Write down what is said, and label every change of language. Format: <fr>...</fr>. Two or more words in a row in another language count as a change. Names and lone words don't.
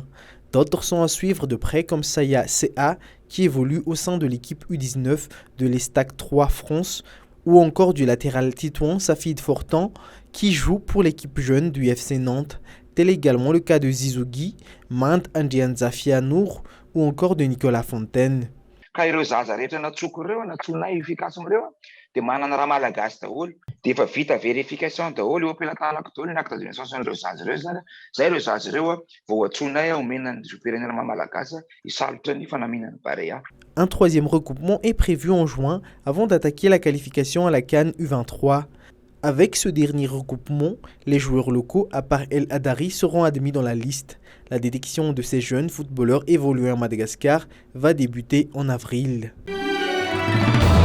<fr>D'autres sont à suivre de près comme Saya CA qui évolue au sein de l'équipe U19 de l'Estac 3 France ou encore du latéral Titouan Safid Fortan qui joue pour l'équipe jeune du FC Nantes. Tel est également le cas de Zizougi, Mand Andianzafia Nour ou encore de Nicolas Fontaine.</fr> <mg>Ka ireo zaza rehetra natsoko ireo natsonay UFICASM ireo dia manana raha malagasy daholo dia efa vita verification daholo eo ampelantanako daholo ny</mg> <fr>acte de naissance</fr> <mg>ireo zaza ireo zany zay ireo zaza ireo vao atsonay omena ny firenena malagasy hisalotra ny fanaminana Barea.</mg> <fr>Un troisième regroupement est prévu en juin avant d'attaquer la qualification à la CAN U23. Avec ce dernier regroupement, les joueurs locaux, à part El Adari, seront admis dans la liste. La détection de ces jeunes footballeurs évoluant à Madagascar va débuter en avril.</fr>